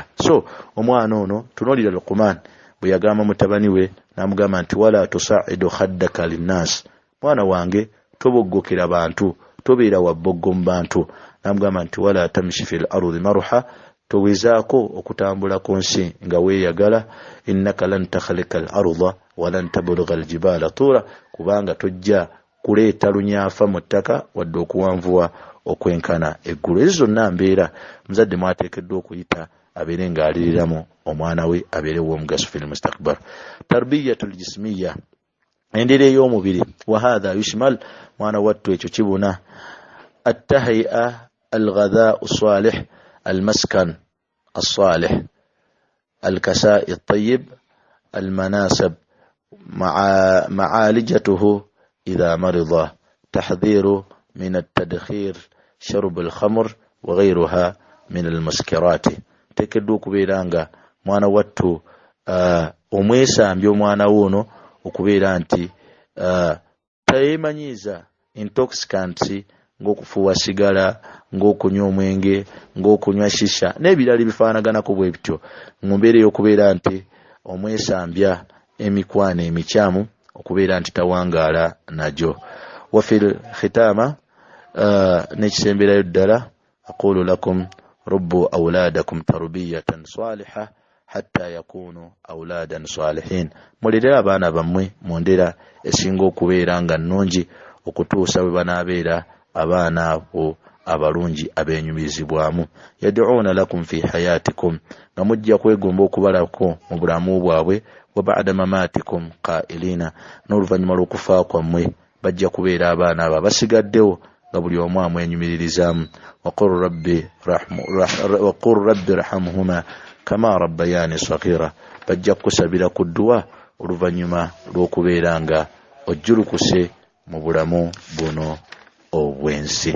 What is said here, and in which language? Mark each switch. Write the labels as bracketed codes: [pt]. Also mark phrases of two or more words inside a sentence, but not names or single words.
[lg] So omwana ono tunoolira Luqman bwe yagamba mutabani we, n'amugamba nti [ar] ولا تصعر خدك للناس, [lg] mwana wange toboggokera bantu, tobeera wabboggo mu bantu. N'amugamba nti [ar] ولا تمش في الأرض مرحا, [lg] towezaako okutambula ku nsi nga weeyagala. [ar] إنك لن تخرق الأرض ولن تبلغ الجبال طولا, [lg] kubanga tojja kuleeta lunyaafa mu ttaka wadde okuwanvuwa okwenkana eggulu. Ezo zonna mbeera muzadde mwateekeddwa okuyita abeere ng'aliriramu omwana we, abeere w'omugaso [ar] في المستقبل. التربية الجسمية, [lg] endera ey'omubiri. [ar] وهذا يشمل, [lg] mwana wattu ekyo kibuna. [ar] التهيئة الغذاء الصالح, المسكن الصالح، الكساء الطيب، المناسب، معالجته إذا مرض، تحذير من التدخير، شرب الخمر وغيرها من المسكرات. [lg] tekedwa okubeera nga mwana wattu omwesambya omwana woono okubeera nti tayemanyiiza intoxicants ng'okufuuwa sigala, ng'okunywa omwenge, ng'okunywa shisha n'ebirala bifaanaganako bwe bityo, mu mbeera ey'okubeera nti omwesambya emikwano emikyamu, okubeera nti tawangaala nagyo. [ar] وفي الختام, [lg] n'ekisemberayo ddala, [ar] أقول لكم ربوا أولادكم تربية صالحة حتى يكونوا أولادا صالحين. [lg] Mulirira abaana bammwe mu ndera esinga okubeera nga nnungi okutuusa bwe banaabeera abaana abo abalungi abenyumirizibwamu. [ar] يدعون لكم في حياتكم, [lg] nga mujja kwegomba okubalako mu bulamu bwabwe, [ar] وبعد مماتكم قائلين, [lg] n'oluvannyuma lw'okufa kwammwe bajja kubeera abaana abo abasigaddewo nga buli omu amwenyumiririzaamu. [ar] وقل رب ارحمهما كما ربياني صغيرا, [lg] bajja kusabira ku dduwa oluvannyuma lw'okubeera nga ojjulukuse mu bulamu buno obwensi.